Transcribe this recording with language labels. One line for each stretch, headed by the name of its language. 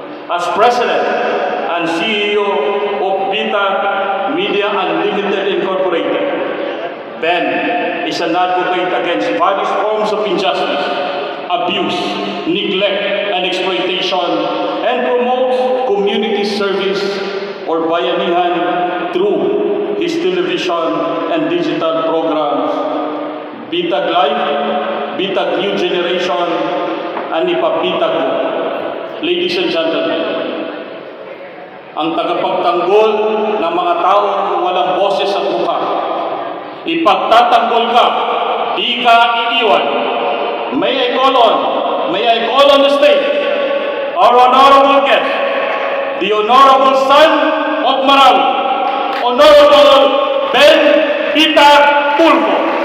English: As president and CEO of Bita Media Unlimited Incorporated, Ben is an advocate against various forms of injustice, abuse, neglect, and exploitation, and promotes community service or bayanihan through his television and digital programs, Bitag Live, Bitag New Generation, and Ipabitag Mo. Ladies and gentlemen,
Filipino: ang tagapagtanggol ng mga taong walang boses at mukha, ipagtatanggol ka, di ka iiwan.
English: May I call on the stage our honorable guest, the Honorable Son of Marawi, Honorable Ben Bitag Tulfo.